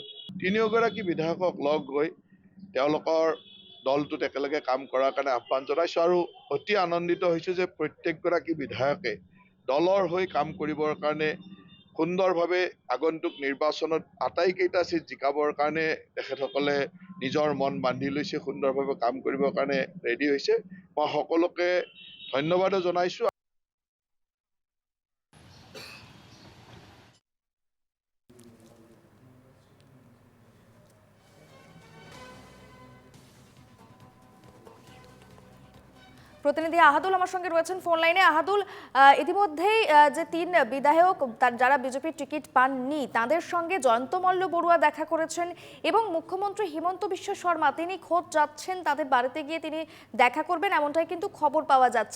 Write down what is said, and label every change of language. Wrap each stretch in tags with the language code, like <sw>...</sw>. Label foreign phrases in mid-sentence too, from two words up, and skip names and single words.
<as>তিনিওগৰাকী বিধায়কক লগ গৈ তেওঁলোকৰ দলটোত একেলগে কাম কৰাৰ কাৰণে আহ্বান জনাইছোঁ আৰু অতি আনন্দিত হৈছোঁ যে প্ৰত্যেকগৰাকী বিধায়কে দলৰ হৈ কাম কৰিবৰ কাৰণে সুন্দৰভাৱে আগন্তুক নিৰ্বাচনত আটাইকেইটা চিট জিকাবৰ কাৰণে তেখেতসকলে নিজৰ মন বান্ধি লৈছে, সুন্দৰভাৱে কাম কৰিবৰ কাৰণে ৰেডি হৈছে। মই সকলোকে ধন্যবাদো জনাইছোঁ।</as> <bn>প্রতিনিধি আহাদুল আমার সঙ্গে রয়েছেন ফোন লাইনে। আহাদুল, ইতিমধ্যেই যে ৩ বিধায়ক যারা বিজেপির টিকিট পাননি তাদের সঙ্গে জয়ন্ত মল্ল বড়ুয়া দেখা করেছেন এবং মুখ্যমন্ত্রী হিমন্ত বিশ্ব শর্মা তিনি খোদ যাচ্ছেন, তাদের বাড়িতে গিয়ে তিনি দেখা করবেন, এমনটাই কিন্তু খবর পাওয়া যাচ্ছে।</bn>